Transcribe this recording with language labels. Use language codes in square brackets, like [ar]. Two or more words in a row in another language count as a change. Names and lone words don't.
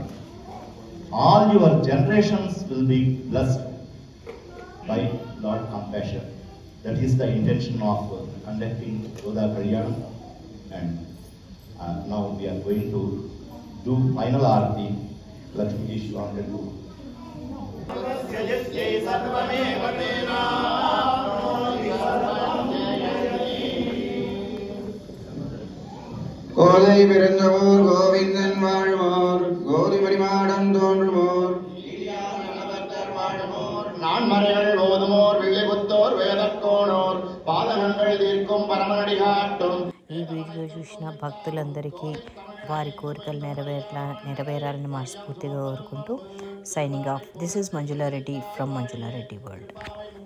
[en] All your generations will be blessed by Lord compassion. That is the intention of conducting Goda Kalyanam. And now we are going to do final arati. Lakshmi Ji wanted to. [ta] கோதை பிறந்தவோர் கோவிந்தன் வாழ்வோர் கோதி பரிமாடம் தோன்றுவோர் நான்மறைகள் ஓதுமோர் வில்லிபுத்தோர் வேதக்கோணோர் பாதகங்கள் தீர்க்கும் பரமனடி காட்டும். [te] ఈ వీడియో చూసిన భక్తులందరికీ వారి కోరికలు నెరవేరాలని మనస్ఫూర్తిగా కోరుకుంటూ [en] signing off. This is Manjula Reddy from Manjula Reddy World.